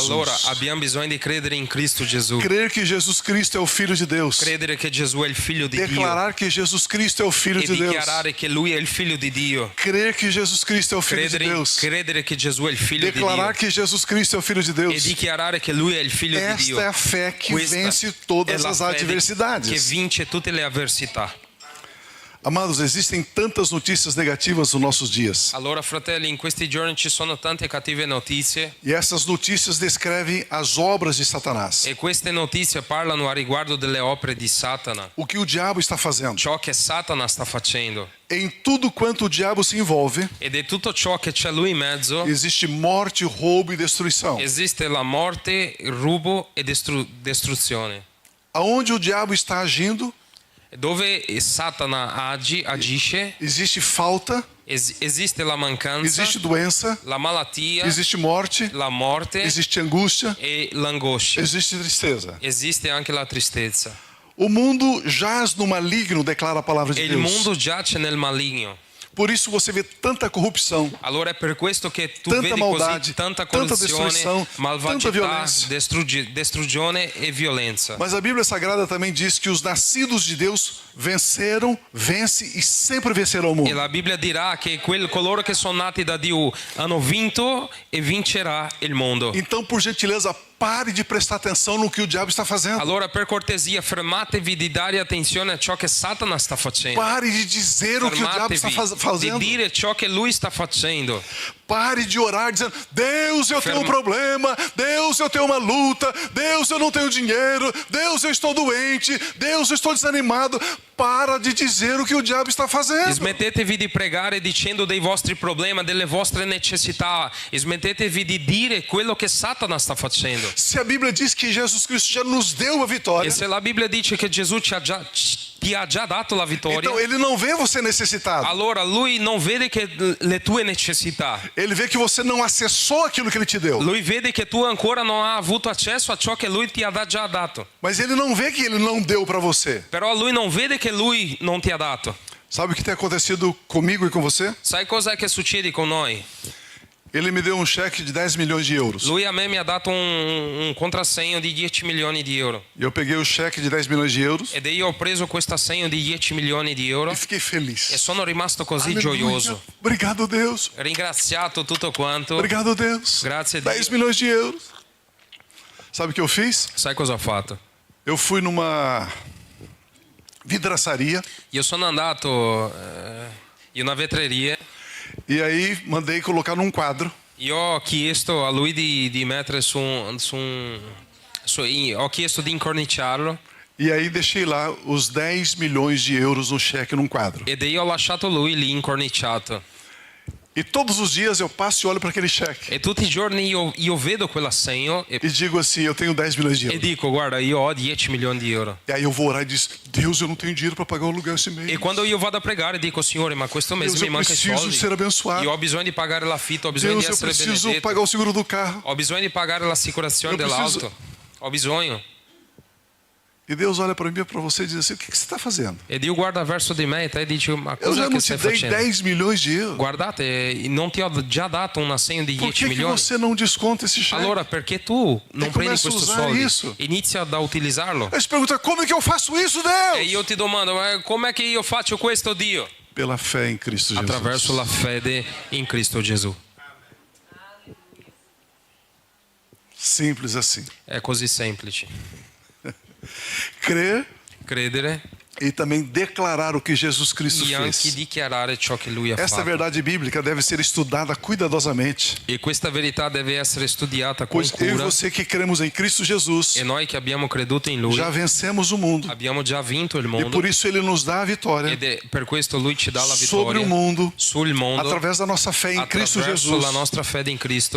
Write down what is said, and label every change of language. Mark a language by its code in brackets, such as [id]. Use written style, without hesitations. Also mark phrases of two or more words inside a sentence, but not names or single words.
[it] Allora abbiamo bisogno di credere in Cristo Gesù. [pt] Crer que Jesus Cristo é o Filho de Deus. [it] Credere che Gesù è il figlio di Dio. [pt] Declarar que Jesus Cristo é o Filho [it] E [pt] de Deus. [it] dichiarare che Lui è il figlio di Dio. [pt] Crer que Jesus Cristo é o Filho de Deus. [it] Credere che Gesù è il figlio di [pt] Declarar [it] Dio. [pt] que Jesus Cristo é o Filho de [it] E [pt] Deus. [it] dichiarare che Lui è il figlio di Dio. [pt] Esta é a fé que [it] Questa [pt] vence todas [it] è la [pt] as [it] fede [pt] adversidades. [it] che vince tutte le avversità. [pt] Amados, existem tantas notícias negativas nos nossos dias. [it] Allora, fratelli, in questi giorni ci sono tante cattive notizie [pt] E essas notícias descrevem as obras de Satanás. [it] e queste notizie parlano a riguardo delle opere di Satana. [pt] O que o diabo está fazendo. [it] Ciò che Satana sta facendo. [pt] Em tudo quanto o diabo se envolve, [it] Ed è tutto ciò che c'è lui in mezzo. [pt] existe morte, roubo e destruição. [it] Esiste la morte, il rubo e distruzione. [pt] Aonde o diabo está agindo, [it] Dove Satana agisce, [pt] existe falta, [it] esiste la mancanza, [pt] existe doença, [it] la malattia, [pt] existe morte, [it] la morte [pt] existe angústia, [it] e l'angoscia. [pt] existe tristeza. [it] Esiste anche la tristezza. [pt] O mundo jaz no maligno, declara a palavra de [it] E il [pt] Deus. [it] mondo giace nel maligno. [pt] Por isso você vê tanta corrupção, [it] Allora è per questo che tu [pt] tanta [it] vedi [pt] maldade, [it] così tanta [pt] tanta [it] corruzione, [pt] destruição, tanta [it] malvagità, [pt] violência. [it] distruzione e violenza. [pt] Mas a Bíblia Sagrada também diz que os nascidos de Deus venceram, vence e sempre vencerão o [it] E [pt] mundo. [it] la Bibbia dirà che coloro che sono nati da Dio hanno vinto e vincerà il mondo. [pt] Então, por gentileza, pare de prestar atenção no que o diabo está fazendo. [it] Allora per cortesia fermatevi di dare attenzione a ciò che Satana sta facendo. [pt] Pare de dizer o que o diabo está [it] Fermatevi di [pt] fazendo. [it] dire ciò che lui sta facendo. [pt] Pare de orar dizendo: Deus, eu tenho um [it] Ferma- [pt] problema. Deus, eu tenho uma luta. Deus, eu não tenho dinheiro. Deus, eu estou doente. Deus, eu estou desanimado. Para de dizer o que o diabo está fazendo. [it] Smettetevi di pregare dicendo dei vostri problemi, delle vostre necessità. Smettetevi di dire quello che Satana sta facendo. [pt] Se a Bíblia diz que Jesus Cristo já nos deu a vitória, [it] E se la Bibbia dice che Gesù ti ha già dato la vittoria, [pt] então ele não vê você necessitado. [it] allora lui non vede che le tue necessità. [pt] Ele vê que você não acessou aquilo que ele te deu. [it] Lui vede che tu ancora non hai avuto accesso a ciò che lui ti ha già dato. [pt] Mas ele não vê que ele não deu para você. [it] Però lui non vede che lui non ti ha dato. [pt] Sabe o que tem acontecido comigo e com você? [it] Sai cosa che succede con noi? [pt] Ele me deu um cheque de 10 milhões de euros. [it] Lui a me mi ha dato un contrassegno di 10 milioni di euro. [pt] E eu peguei o cheque de 10 milhões de euros [it] Ed io ho preso questo assegno di 10 milioni di euro [pt] e fiquei feliz. [it] e sono rimasto così [pt] Aleluia. [it] gioioso. [pt] Obrigado, Deus. [it] Ringraziato tutto quanto. [pt] Obrigado, Deus. [it] Grazie a Dio. [pt] 10 milhões de euros. Sabe o que eu fiz? [it] Sai cosa ho fatto? [pt] Eu fui numa vidraçaria [it] Io sono andato in una vetreria. [pt] e aí mandei colocar num quadro [it] Io ho chiesto a lui di mettere ho chiesto di incorniciarlo [pt] e aí deixei lá os 10 milhões de euros no cheque num quadro. [it] ed io ho lasciato lui lì incorniciato. [pt] E todos os dias eu passo e olho para aquele cheque [it] E tutti i giorni io vedo quell'assegno [pt] e digo assim: eu tenho 10 milhões de [it] e [pt] euros. [it] dico guarda io ho 10 milioni di euro. [pt] E aí eu vou orar e diz: Deus, eu não tenho dinheiro para pagar o aluguel esse mês. [it] E quando io vado a pregare dico Signore ma questo mese [pt] Deus, [it] mi [pt] eu [it] manca i [pt] preciso [it] soldi. [pt] ser abençoado. [it] Io ho bisogno di pagare l'affitto, ho bisogno [pt] Deus, [it] di [pt] eu [it] essere [pt] preciso [it] benedetto. [pt] pagar o seguro do carro. [it] Ho bisogno di pagare l'assicurazione [pt] Eu preciso- [it] dell'auto. Ho bisogno. [pt] E Deus olha para mim e para você e diz assim: o que você está fazendo? [it] E Dio guarda verso di me e te dice ma [pt] Eu [it] cosa [pt] já [it] è [pt] não [it] che [pt] te [it] stai [pt] dei [it] facendo? [pt] 10 milhões de euros. [it] Guardate, non ti ho già dato un assegno di [pt] Por [it] 10 [pt] que [it] milioni? [pt] você não desconta esse cheque? [it] Allora perché tu non prendi [pt] começa a [it] questo usare soldi? [pt] isso. [it] Inizia ad utilizzarlo. [pt] Aí você pergunta: como é que eu faço isso, Deus? [it] E io ti domando, ma com'è che io faccio questo Dio? [pt] Pela fé em Cristo Jesus. [it] Attraverso la fede in Cristo Gesù. [pt] Simples assim. [it] È così semplice. [pt] Crer [it] Credere [pt] e também declarar o que Jesus Cristo [it] e anche [pt] fez. [it] dichiarare ciò che lui ha [pt] Esta [it] fatto. [pt] verdade bíblica deve ser estudada cuidadosamente, [it] E questa verità deve essere studiata con [pt] pois eu e [it] cura. [pt] você que cremos em Cristo Jesus [it] E noi che abbiamo creduto in lui [pt] já vencemos o mundo. [it] abbiamo già vinto il [pt] E [it] mondo. [pt] por isso ele nos dá a vitória [it] Ed è per questo lui ci dà la [pt] sobre [it] vittoria [pt] o mundo [it] sul mondo [pt] através da nossa fé em Cristo [it] attraverso [pt] Jesus. [it] la nostra fede in Cristo.